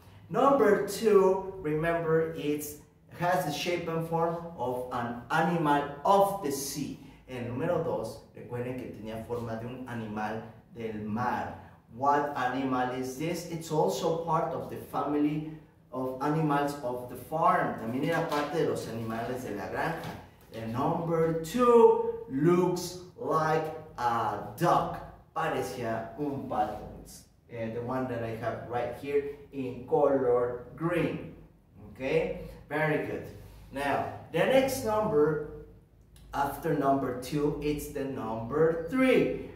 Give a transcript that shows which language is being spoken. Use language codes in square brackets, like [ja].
[en] Number 2, remember, has the shape and form of an animal of the sea. [es] El número 2, recuerden que tenía forma de un animal del mar. [en] What animal is this? It's also part of the family of animals of the farm. [es] También era parte de los animales de la granja. [en] The number 2 looks like a duck. [es] Parecía un pato. [en] The one that I have right here in color green. Okay, very good. Now, the next number after number 2, it's the number 3.